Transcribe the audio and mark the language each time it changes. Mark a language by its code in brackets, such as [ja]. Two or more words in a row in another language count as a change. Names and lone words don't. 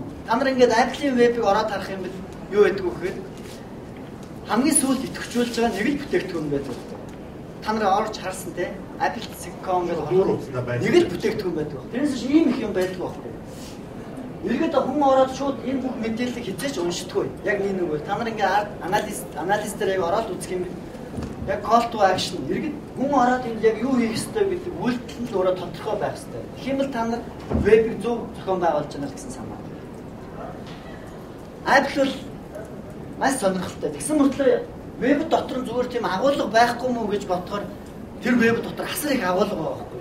[mn] Та нар ингээд Apple-ийн вебийг ороод харах юм бол юу байдаг вэ гэхээр хамгийн сүүлд идэвхжүүлж байгаа нэг л бүтээгдэхүүн байдаг. Та нар орж харсан те Apple.com гэх нэг л бүтээгдэхүүн байдаг. Тэрнээс чинь ийм их юм байдаг байхгүй. Иргэд хүн ороод шууд энэ бүх мэдээллийг хизээч уншдаггүй. Яг нэг үгээр та нар ингээд анализ дээр яг ороод үзэх юм. Яг [en] call to action. [mn] Иргэд хүн ороод энэ яг юу хийх ёстой гэдэг үйлдэл нь өөрөө тодорхой байх ёстой. Тэгэх юм бол та нар вебийг зөв зохион байгуулж байна гэсэн санаа. Apple бол маш сонирхолтой. Тэгсэн мөртлөө веб дотор зүгээр тийм агуулга байхгүй мүү гэж бодохоор тэр веб дотор асар их агуулга байгаа байхгүй.